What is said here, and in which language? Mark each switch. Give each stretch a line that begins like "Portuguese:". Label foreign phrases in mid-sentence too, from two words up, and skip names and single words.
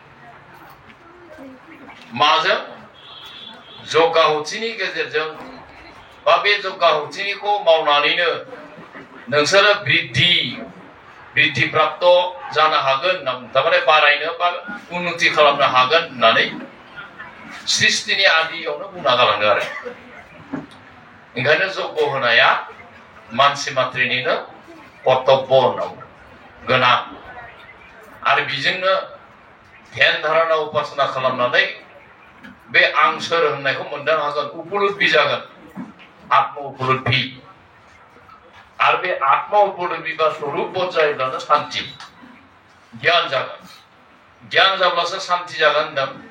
Bodo: माजों जग्गाहुतिनि गेजेरजों बा बे जग्गाहुतिनिखौ मावनानैनो नोंसोरो बृद्धि प्राप्त जानो हागोन थारमाने बारायनो बा उन्नति खालामनो हागोन होननानै सृष्टिनि आदियावनो बुंना गालांदों आरो ओंखायनो जग्ग होनाया मानसि मात्रिनिनो कर्तब्य होनना गोनां आरो बेजोंनो ध्यान धारणा उपासना खालामनानै बे आं सोर होननायखौ मोनदां हागोन उपलब्धि जागोन आत्म उपलब्धि आरो बे आत्म उपलब्धि बा स्वरूप बोध जायोब्लानो शान्ति गियान जागोन गियान जाब्लासो शान्ति जागोन होनदों